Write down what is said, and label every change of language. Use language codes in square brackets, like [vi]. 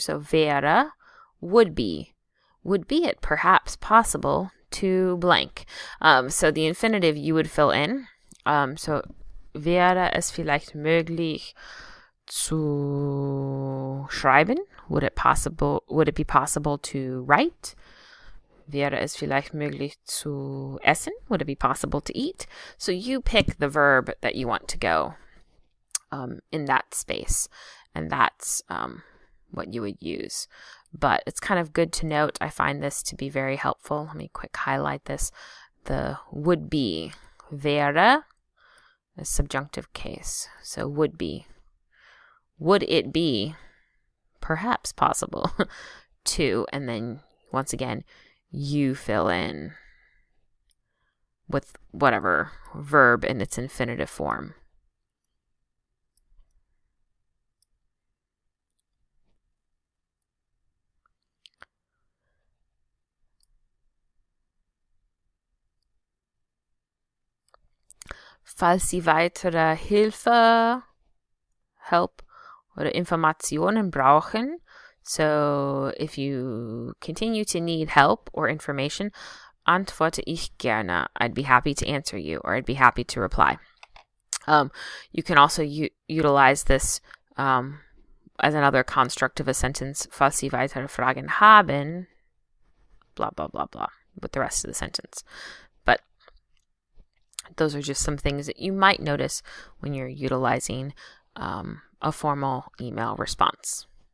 [en] So wäre, would be it perhaps possible to blank. So the infinitive you would fill in. [de] So wäre es vielleicht möglich zu schreiben? [en] Would it be possible to write? [de] Wäre es vielleicht möglich zu essen? [en] Would it be possible to eat? So you pick the verb that you want to go in that space, and that's what you would use. But it's kind of good to note. I find this to be very helpful. Let me quick highlight this. The would be, wäre, a subjunctive case. So would be. Would it be perhaps possible to, and then once again, you fill in with whatever verb in its infinitive form. [de] Falls Sie weitere Hilfe, help, oder Informationen brauchen, [en] so if you continue to need help or information, [de] antworte ich gerne. [en] I'd be happy to answer you, or I'd be happy to reply. You can also utilize this as another construct of a sentence. [de] Falls Sie weitere Fragen haben, [en] blah, blah, blah, blah, with the rest of the sentence. But those are just some things that you might notice when you're utilizing a formal email response.